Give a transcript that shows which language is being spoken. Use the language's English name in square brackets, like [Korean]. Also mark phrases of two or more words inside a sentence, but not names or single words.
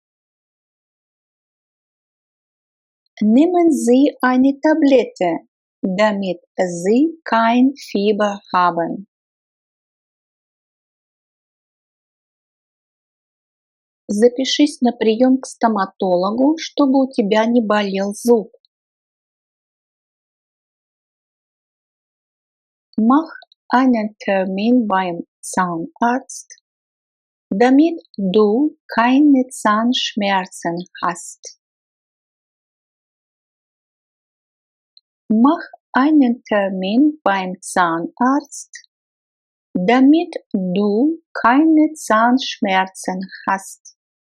[German] Nehmen Sie eine Tablette, damit Sie kein Fieber haben. [Russian] Запишись на прием к стоматологу, чтобы у тебя не болел зуб. [German] Mach einen Termin beim Zahnarzt, damit du keine Zahnschmerzen hast. Mach einen Termin beim Zahnarzt, damit du keine Zahnschmerzen hast.